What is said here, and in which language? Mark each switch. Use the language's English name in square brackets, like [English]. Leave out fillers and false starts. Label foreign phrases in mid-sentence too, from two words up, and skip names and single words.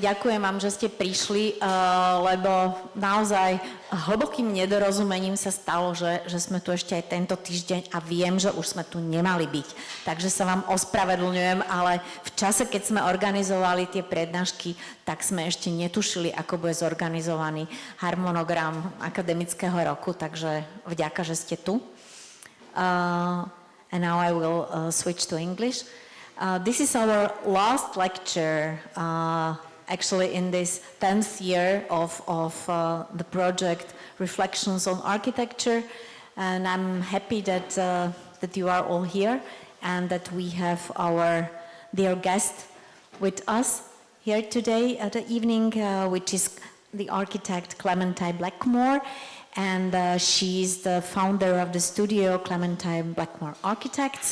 [Slovak] Ďakujem vám, že ste prišli, lebo naozaj hlbokým nedorozumením sa stalo, že sme tu ešte aj tento týždeň a viem, že už sme tu nemali byť. Takže sa vám ospravedlňujem, ale v čase, keď sme organizovali tie prednášky, tak sme ešte netušili, ako bude zorganizovaný harmonogram akademického roku, takže vďaka, že ste tu. [English] And now I will switch to English. This is our last lecture, actually in this 10th year of the project Reflections on Architecture, and I'm happy that you are all here and that we have our dear guest with us here today at the evening, which is the architect Clementine Blakemore, and she's the founder of the studio Clementine Blakemore Architects.